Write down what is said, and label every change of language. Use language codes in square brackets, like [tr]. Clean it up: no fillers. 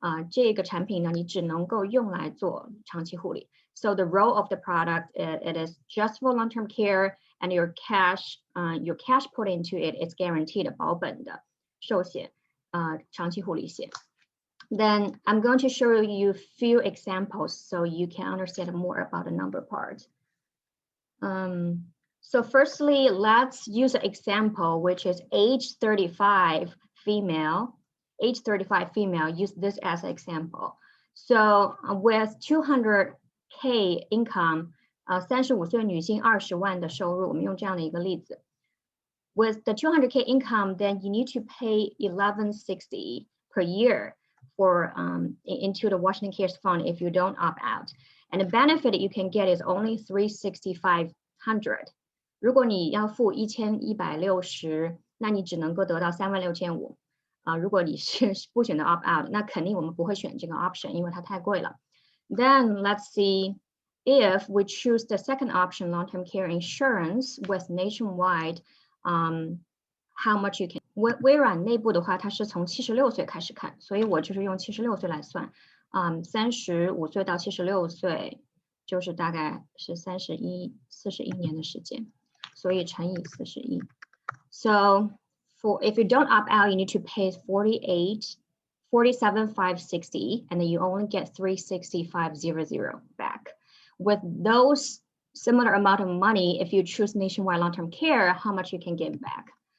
[zh] 这个产品呢，你只能够用来做长期护理。 [en] So the role of the product, it is just for long-term care, and your cash put into it is guaranteed [zh] 保本的寿险，长期护理险。 [en] Then I'm going to show you a few examples so you can understand more about the number part. So firstly, let's use an example, which is age 35 female. Age 35 female, use this as an example. So with 200K income, [zh] 35岁女性20万的收入，我们用这样的一个例子。 [en] With the 200K income, then you need to pay $1160 per year for into the LTCares Fund if you don't opt out. And the benefit you can get is only $365. [zh] 如果你要付1160，那你只能够得到36500。如果你是不选择 opt out， 那肯定我们不会选这个 option， 因为它太贵了。 [en] Then let's see if we choose the second option, long-term care insurance with nationwide, how much you can. [zh] 微软内部的话，它是从76岁开始看，所以我就是用76岁来算。 35岁到76岁，就是大概是41年的时间，所以乘以41。 [en] So if you don't opt out, you need to pay $47,560, and then you only get $365.00 back. With those similar amount of money, if you choose nationwide long-term care, how much you can get back?